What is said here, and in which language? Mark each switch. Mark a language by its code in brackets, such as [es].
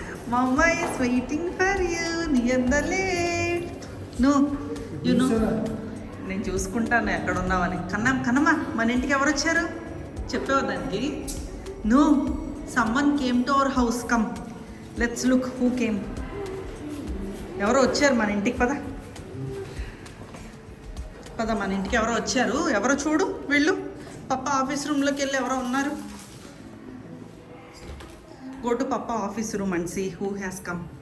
[en] Mama is waiting for you near the lake. No, you know. [te] నేను చూసుకుంటాను ఎక్కడ ఉన్నావని. కన్నమ్మ మన ఇంటికి ఎవరు వచ్చారు చెప్పేవా దానికి? [en] No, someone came to our house. Come let's look who came. [te] ఎవరో వచ్చారు మన ఇంటికి. పద మన ఇంటికి ఎవరో వచ్చారు. ఎవరో చూడు వెళ్ళు. పప్ప ఆఫీస్ రూమ్లోకి వెళ్ళి ఎవరో ఉన్నారు. [en] Go to Papa office room and see who has come.